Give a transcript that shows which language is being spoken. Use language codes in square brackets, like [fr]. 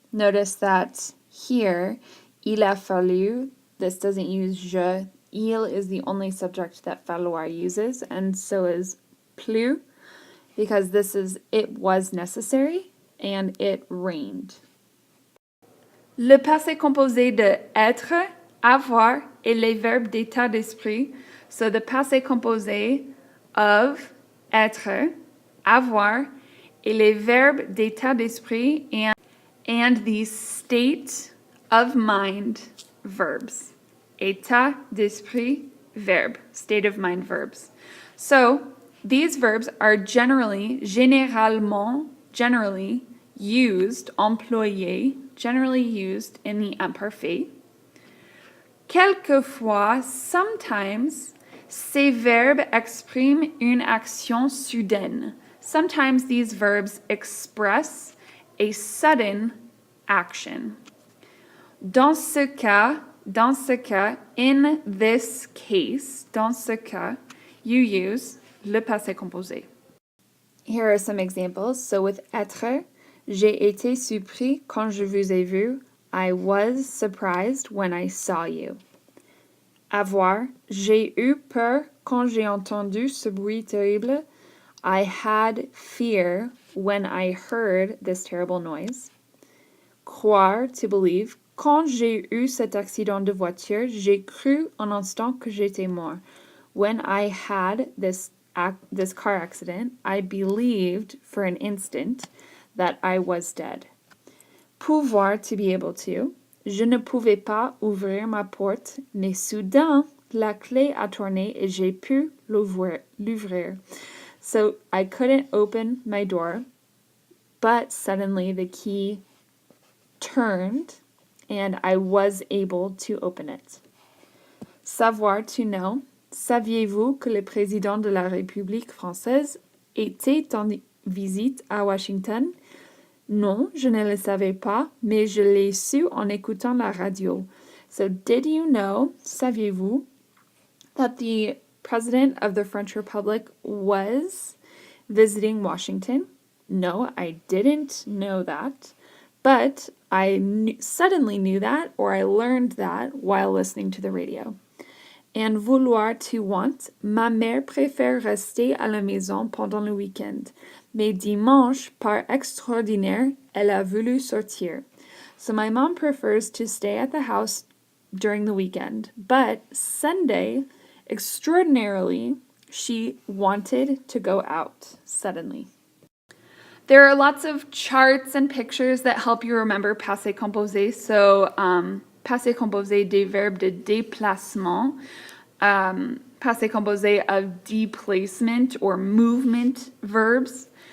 [en] Notice that here, [fr] il a fallu, [en] this doesn't use je. Il is the only subject that falloir uses, and so is plu, because this is it was necessary, and it rained. [fr] Le passé composé de être, avoir, et les verbes d'état d'esprit. [en] So the passé composé of être, avoir, [fr] et les verbes d'état d'esprit, [en] and the state of mind verbs. État d'esprit, verb. State of mind verbs. So these verbs are généralement, generally used, employés, generally used in the imparfait. [fr] Quelquefois, sometimes, ces verbes expriment une action soudaine. [en] Sometimes these verbs express a sudden action. [fr] Dans ce cas, [en] in this case, [fr] dans ce cas, [en] you use [fr] le passé composé. [en] Here are some examples. So with être, [fr] j'ai été surpris quand je vous ai vu. [en] I was surprised when I saw you. [fr] Avoir, j'ai eu peur quand j'ai entendu ce bruit terrible. [en] I had fear when I heard this terrible noise. Croire, to believe. [fr] Quand j'ai eu cet accident de voiture, j'ai cru un instant que j'étais mort. [en] When I had this car accident, I believed for an instant that I was dead. Pouvoir, to be able to. [fr] Je ne pouvais pas ouvrir ma porte, mais soudain, la clé a tourné et j'ai pu l'ouvrir. [en] So I couldn't open my door, but suddenly the key turned and I was able to open it. Savoir, to know. [fr] Saviez-vous que le président de la République française était en visite à Washington? Non, je ne le savais pas, mais je l'ai su en écoutant la radio. [en] So, did you know, [fr] saviez-vous, [en] that the president of the French Republic was visiting Washington? No, I didn't know that, but I suddenly knew that, or I learned that while listening to the radio. And vouloir, to want. [fr] Ma mère préfère rester à la maison pendant le week-end. Mais dimanche, par extraordinaire, elle a voulu sortir. [en] So my mom prefers to stay at the house during the weekend. But Sunday, extraordinarily, she wanted to go out suddenly. There are lots of charts and pictures that help you remember passé composé. [fr] So, passé composé des verbes de déplacement, passé composé [en] of deplacement or movement verbs.